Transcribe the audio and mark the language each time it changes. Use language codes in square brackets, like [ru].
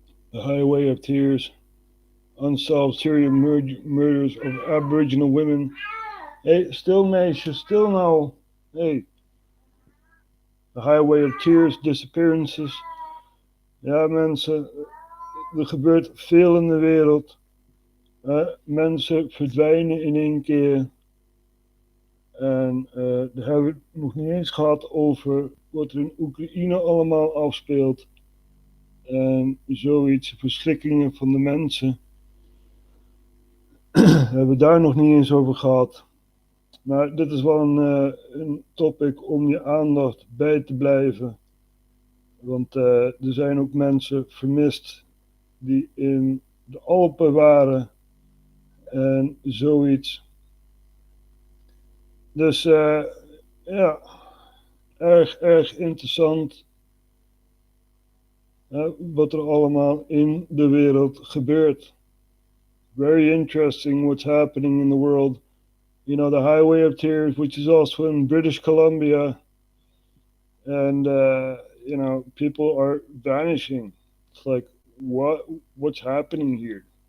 [en] The Highway of Tears, unsolved serial murders of Aboriginal women. [nl] Hey, stil meisje, stil nou. Hey. [en] The Highway of Tears, disappearances. [nl] Ja mensen, er gebeurt veel in de wereld. Mensen verdwijnen in één keer. En daar hebben we het nog niet eens gehad over wat er in Oekraïne allemaal afspeelt. En zoiets, verschrikkingen van de mensen. Hebben we daar nog niet eens over gehad. Maar dit is wel een topic om je aandacht bij te blijven. Want er zijn ook mensen vermist die in de Alpen waren. En zoiets. Dus ja, erg interessant. Wat er allemaal in de wereld gebeurt. [en] Very interesting what's happening in the world. You know, the Highway of Tears, which is also in British Columbia. And, you know, people are vanishing. It's like, what's happening here?